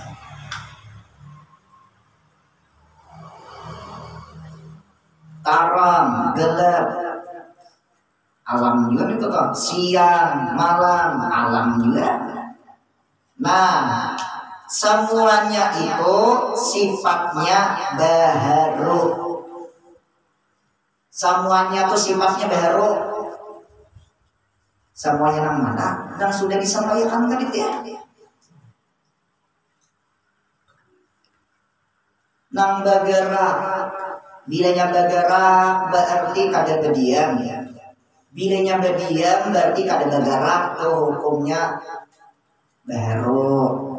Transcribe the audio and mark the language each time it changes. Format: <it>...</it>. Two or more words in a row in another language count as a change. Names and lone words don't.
<id>Terang, gelap, alam juga itu kan. Siang, malam, alam juga. Nah, semuanya itu sifatnya baharu. Semuanya itu sifatnya baharu.</id> <bjn>Semuanya nang mana? Nang sudah disampaikan tadi ya. Nang bergerak. Bilanya bergerak berarti kada berdiam ya. Bilanya berdiam berarti kada bergerak, tuh hukumnya baru.</bjn>